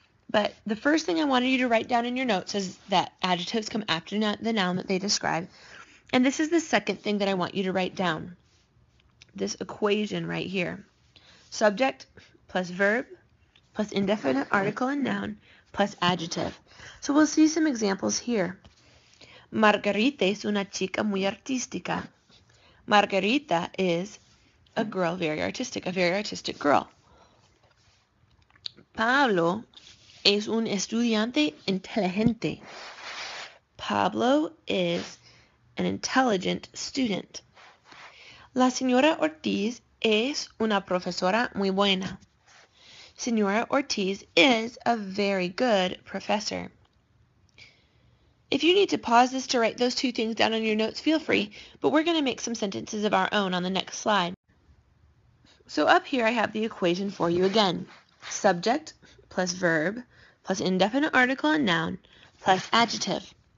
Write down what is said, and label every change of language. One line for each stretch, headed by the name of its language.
English: But the first thing I wanted you to write down in your notes is that adjectives come after the noun that they describe. And this is the second thing that I want you to write down. This equation right here. Subject plus verb plus indefinite article and noun plus adjective. So we'll see some examples here.
Spanish: Margarita es una chica muy artística.
English: Margarita is a girl, a very artistic girl.
Spanish: Pablo es un estudiante inteligente.
English: Pablo is an intelligent student.
Spanish: La señora Ortiz es una profesora muy buena.
English: Señora Ortiz is a very good professor. If you need to pause this to write those two things down on your notes, feel free, but we're going to make some sentences of our own on the next slide. So up here I have the equation for you again. Subject plus verb plus indefinite article and noun plus adjective.